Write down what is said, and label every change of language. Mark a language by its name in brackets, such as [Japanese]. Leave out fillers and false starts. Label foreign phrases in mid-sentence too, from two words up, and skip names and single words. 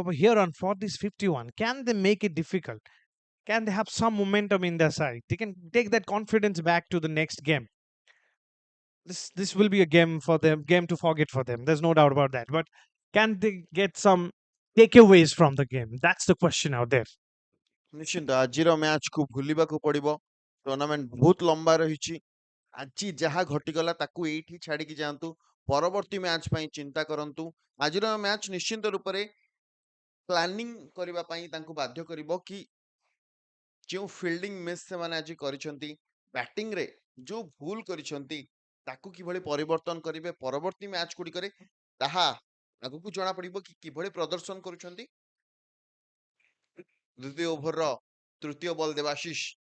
[English] But here on for this 51, can they make it difficult? Can they have some momentum in their side? They can take that confidence back to the next game. This will be a game for them, game to forget for them. There's no doubt about that. But can they get some takeaways from the game? That's the question out there. [Odia] ନିଶ୍ଚିନ୍ତ ଆଜିର ମ୍ୟାଚକୁ ଭୁଲିବାକୁ ପଡିବ ଟୁର୍ଣ୍ଣାମେଣ୍ଟ ବହୁତ ଲମ୍ବା ରହିଛି ଆଜି ଯାହା ଘଟିଗଲା ତାକୁ ଏଇଠି ଛାଡିକି ଯାଆନ୍ତୁ ପରବର୍ତ୍ତୀ ମ୍ୟାଚ୍ ପାଇଁ ଚିନ୍ତା କରନ୍ତୁ ଆଜିର ମ୍ୟାଚ୍ ନିଶ୍ଚିନ୍ତ ରୂପରେ ପ୍ଲାନିଂ କରିବା ପାଇଁ ତାଙ୍କୁ ବାଧ୍ୟ କରିବ କି ଯେଉଁ [English] fielding miss [Odia] ସେମାନେ ଆଜି କରିଛନ୍ତି ବ୍ୟାଟିଂରେ ଯୋଉ ଭୁଲ କରିଛନ୍ତି ତାକୁ କିଭଳି ପରିବର୍ତ୍ତନ କରିବେ ପରବର୍ତ୍ତୀ ମ୍ୟାଚ୍ ଗୁଡ଼ିକରେ ତାହା ଆଗକୁ ଜଣା ପଡିବ କି କିଭଳି ପ୍ରଦର୍ଶନ କରୁଛନ୍ତି ଦ୍ୱିତୀୟ ଓଭରର ତୃତୀୟ ବଲ୍ ଦେବାଶିଷ